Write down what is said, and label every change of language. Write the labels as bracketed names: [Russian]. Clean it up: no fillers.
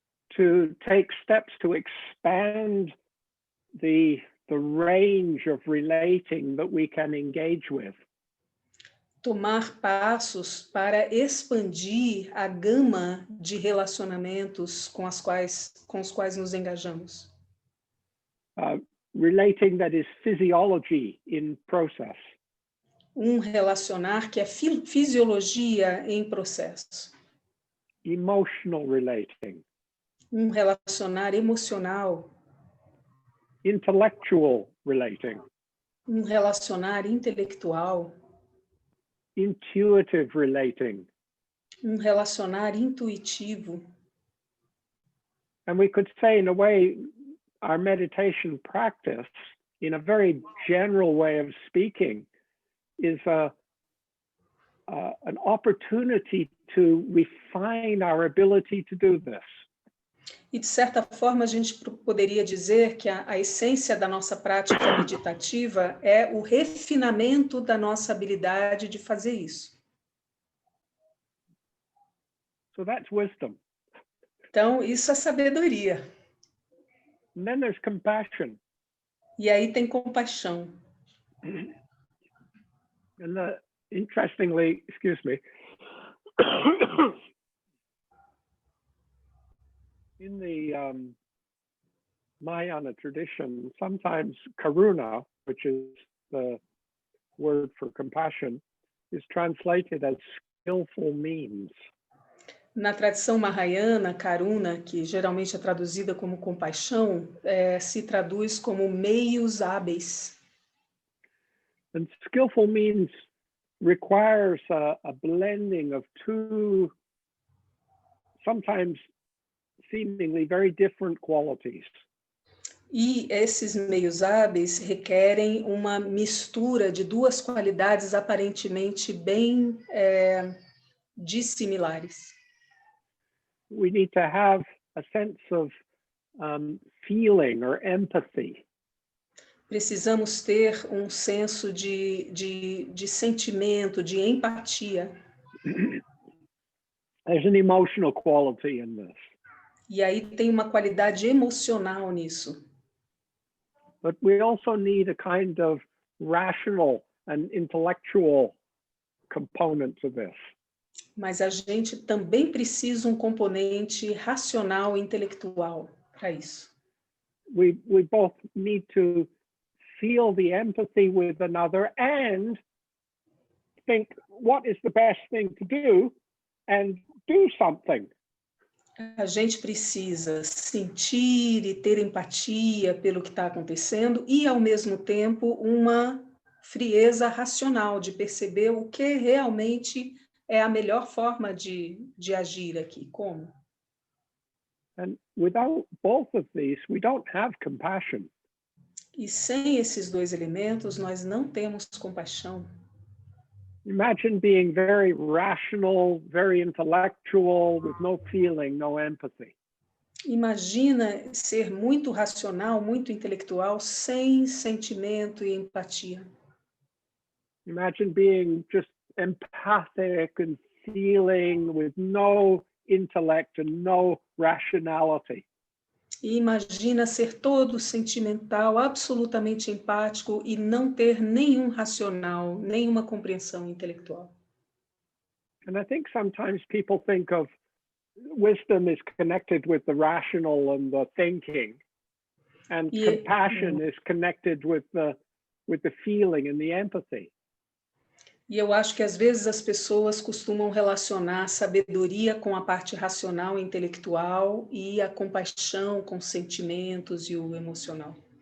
[English] To take steps to expand the range of relating that we can engage with. [Portuguese] Tomar passos para expandir a gama de relacionamentos com os quais nos engajamos. [English] Relating that is physiology in process. [Portuguese] Um relacionar que é fisiologia em processo. [English] Emotional relating. [Portuguese] Um relacionar emocional. [English] Intellectual relating. [Portuguese] Um relacionar intelectual, [English] intuitive relating. [Portuguese] um relacionar intuitivo. [English] And we could say, in a way, our meditation practice, in a very general way of speaking, is an opportunity to refine our ability to do this. [Portuguese] E, de certa forma, a gente poderia dizer que a essência da nossa prática meditativa é o refinamento da nossa habilidade de fazer isso. [English] So that's wisdom. [Portuguese] Então, isso é sabedoria. [English] And then there's compassion. [Portuguese] E aí tem compaixão. [English] And interestingly, excuse me, in the Mahayana tradition, sometimes karuna, which is the word for compassion, is translated as skillful means. [Portuguese] Na tradição mahayana, karuna, que geralmente é traduzida como compaixão, se traduz como meios hábeis. [English] And skillful means requires a blending of two, sometimes seemingly very different qualities. [Portuguese] E esses meios hábeis requerem uma mistura de duas qualidades aparentemente bem dissimilares. [English] We need to have a sense of feeling or empathy. [Portuguese] Precisamos ter um senso de sentimento, de empatia. [English] There's an emotional quality in this. [Portuguese] E aí tem uma qualidade emocional nisso. [English] But we also need a kind of rational and intellectual component to this. [Portuguese] Mas a gente também precisa um componente racional e intelectual para isso. [English] We both need to feel the empathy with another and think what is the best thing to do and do something. [Portuguese] A gente precisa sentir e ter empatia pelo que está acontecendo e, ao mesmo tempo, uma frieza racional de perceber o que realmente é a melhor forma de agir aqui. Como? [English] And without both of these, we don't have compassion. [Portuguese] E sem esses dois elementos, nós não temos compaixão. [English] Imagine being very rational, very intellectual, with no feeling, no empathy. [Portuguese] Imagina ser muito racional, muito intelectual, sem sentimento e empatia. [English] Imagine being just empathic and feeling with no intellect and no rationality. [Portuguese] E imagina ser todo sentimental, absolutamente empático e não ter nenhum racional, nenhuma compreensão intelectual. [English] And I think sometimes people think of wisdom is connected with the rational and the thinking, and compassion is connected with the feeling and the empathy. [Portuguese] E eu acho que às vezes as pessoas costumam relacionar a sabedoria com a parte racional e intelectual e a compaixão com os sentimentos e o emocional.